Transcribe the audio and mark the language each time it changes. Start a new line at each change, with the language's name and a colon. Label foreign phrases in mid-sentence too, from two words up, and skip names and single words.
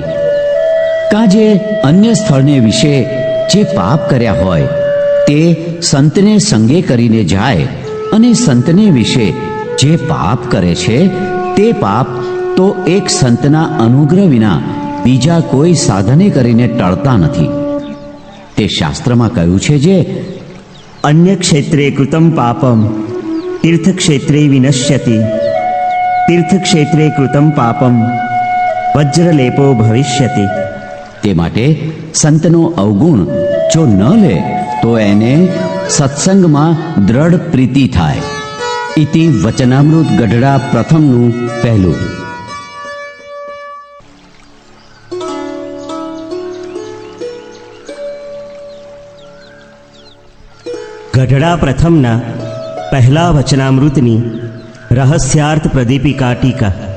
Gujarati: કાજે અન્ય સ્થળને વિશે જે પાપ કર્યા હોય તે સંતને સંગે કરીને જાય અને સંતને વિશે જે પાપ કરે છે તે પાપ તો એક સંતના અનુગ્રહ વિના બીજા કોઈ સાધને કરીને ટળતા નથી। તે શાસ્ત્રમાં કહ્યું છે જે
Sanskrit: अन्य क्षेत्रे कृतं पापं तीर्थक्षेत्रे विनश्यति तीर्थक्षेत्रे कृतं पापं वज्रलेपो भविष्यति।
Gujarati: તે માટે સંતનો અવગુણ જો ન લે તો એને સત્સંગમાં દ્રઢ પ્રીતિ થાય. ઇતિ વચનામૃત ગઢડા પ્રથમનું પહેલું. ગઢડા પ્રથમના પહેલા વચનામૃતની રહસ્યાર્થ પ્રદીપિકા ટીકા.